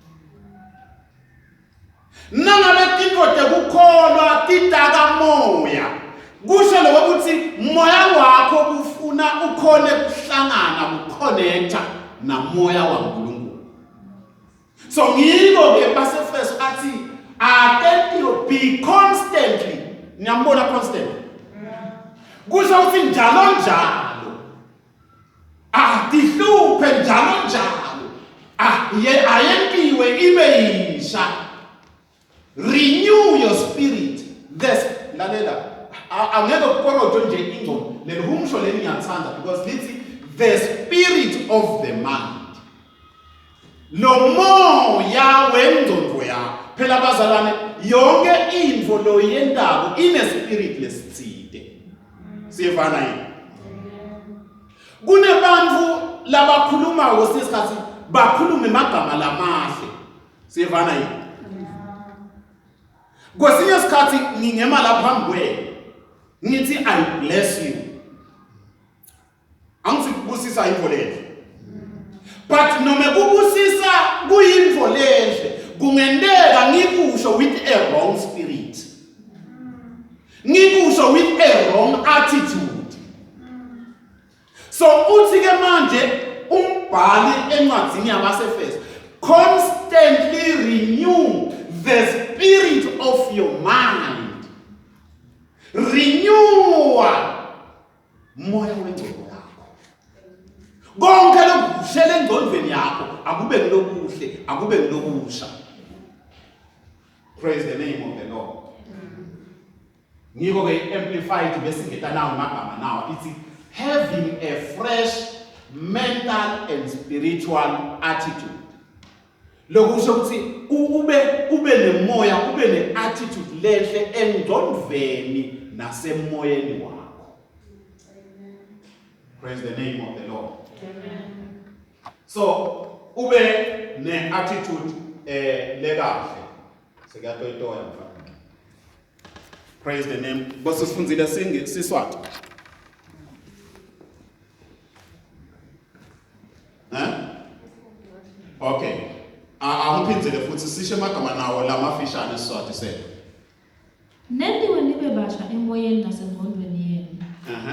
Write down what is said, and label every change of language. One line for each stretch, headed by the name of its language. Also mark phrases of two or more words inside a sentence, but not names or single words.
Swati: Nangabe tintfo tekukholwa titaka moya, kusho lokho ukuthi moya wakho kufuna ukhone kuhlangana kuconnecta na moya waNkulunkulu. So ngiko ke basefeso athi atentiwe,
English: be constantly.
Swati: Niyambona constantly? Kusho ukuthi njalo njalo. Tihluphe njalo njalo. Ayentiwe ibe yisha.
English: Renew your spirit.
Swati: Lalela. Angeke ukukorojo nje ingqondo. Lelihumsho leni ngiyathanda because lithi
English: the spirit of the mind.
Swati: Lo moya wengqondo yakho. Phela bazalwane yonke info lo yendabo ine spirit lesitside. Siyevana yini? Kunebantu labakhuluma ngosisikhathi bakhuluma emagama lamahle. Siyevana yini? Kwesinye isikhathi ngingema lapha phambi kwenu. Ngithi
English: I bless you.
Swati: Angithi kubusisa info lenhle. But noma kubusisa kuyinfo lenhle, kungendeka ngikusho
English: with a wrong spirit.
Swati: Ngikusho
English: with a wrong attitude.
Swati: So uthi ke manje umbhali encwadini yabaseFeso,
English: constantly renew the spirit of your mind.
Swati: Renew moya wengqondo yakho. Konke lokushela engqondweni yakho akube ngilokuhle, akube ngilobusha.
English: Praise the name of the Lord.
Swati: Ngiko ke amplified bese ngeta nawo magama nawo ithi
English: having a fresh mental and spiritual attitude.
Swati: Lokusho ukuthi ube nemoya, ube neattitude lehle engqondweni nasemoyeni wakho.
English: Praise the name of the Lord.
Swati: Amen. So ube neattitude lekahle. Sekuyatoyitoya mfana.
English: Praise the name.
Swati: Bose sifundzile siswati. Okay. Angiphinzele futhi sisho amagama nawo lamafishane siswati sethu. Nendiwe nibe basha basha emoyeni nasengqondweni yenu.